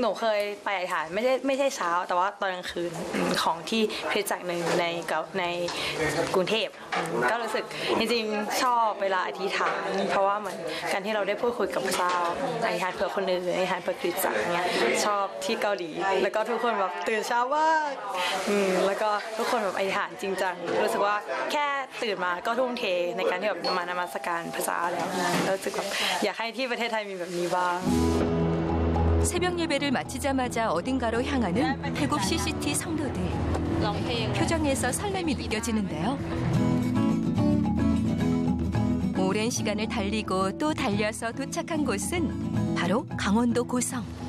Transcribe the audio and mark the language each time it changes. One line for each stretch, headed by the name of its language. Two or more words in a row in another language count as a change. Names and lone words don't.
Thai: นูเคยไปอธิษฐานไม่ใช่เช้าแต่ว่าตอนกลางคืนของที่คริสตจักรหนึ่งในกรุงเทพก็รู้สึกจริงๆชอบเวลาอธิษฐานเพราะว่าเหมือนการที่เราได้พูดคุยกับพระเจ้าอธิษฐานเผื่อคนอื่นอธิษฐานเผื่อคริสตจักรเนี่ยชอบที่เกาหลีแล้วก็ทุกคนแบบตื่นเช้ามากแล้วก็ทุกคนแบบอธิษฐานจริงจังรู้สึกว่าแค่ตื่นมาก็ทุ่มเทในการที่แบบมานมัสการพระเจ้าแล้วรู้สึกแบบอยากให้ที่ประเทศไทยมีแบบนี้บ้าง
Korean: 새벽 예배를 마치자마자 어딘가로 향하는 태국 CCT 성도들. 표정에서 설렘이 느껴지는데요. 오랜 시간을 달리고 또 달려서 도착한 곳은 바로 강원도 고성.